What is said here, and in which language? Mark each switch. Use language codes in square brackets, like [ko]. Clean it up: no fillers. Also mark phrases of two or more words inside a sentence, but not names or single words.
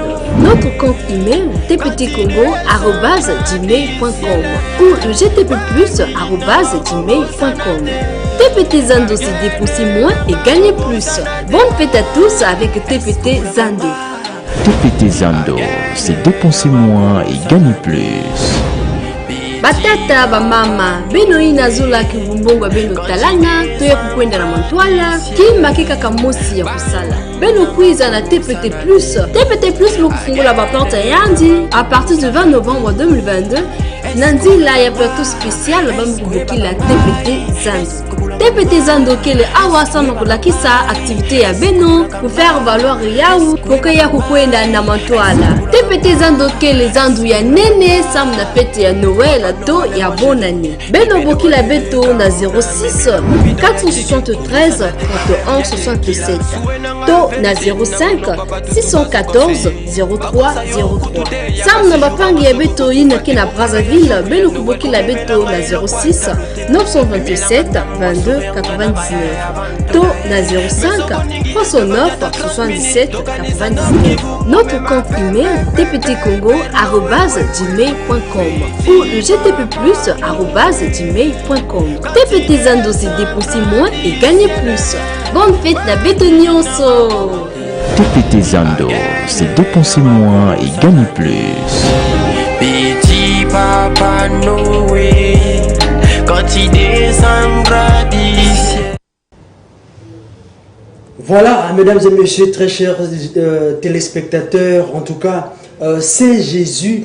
[fr] Notre compte email tptcongo@gmail.com ou le gtpplus@gmail.com. TPT Zando, c'est dépenser moins et gagner plus. Bonne fête à tous avec TPT Zando. TPT Zando, c'est dépenser moins et gagner plus. [ktu] Batata bamama beno inazola kibumbongo beno talanga toye kukwenda na mantwala kimba kikaka mosi ya kusala beno kuiza na TPT Plus. TPT Plus lokufungula ba porte yandi [fr] à partir du 20 novembre 2022 [ktu] nandila ya [fr] plateau spécial [ktu] bamukubukila TPT Zando. TPT Zando kele awa sana kulakisa activité ya beno [fr] pour faire valoir [ktu] yau kokeya kukwenda na mantwala. TPT Zando kele zandu ya nene sam na fête ya Noël to ya [fr] bonne année. [ktu] Beno bokila beto na 06 473 31 67 to na 05 614 03 03. Sam na bapangi ya beto ina kina Brazzaville beno kubokila beto na 06 927 22 99 to na 05 309 77 99. [fr] Notre compte email tptcongo@gmail.com ou le gtpplus@gmail.com. TPT Zando, c'est dépenser moins et gagner plus. Bonne fête la bétonionso. TPT Zando, c'est dépenser moins et gagner plus. Petit Papa Noé, quand il descendra d'ici. Voilà, mesdames et messieurs, très chers téléspectateurs, en tout cas, c'est Jésus.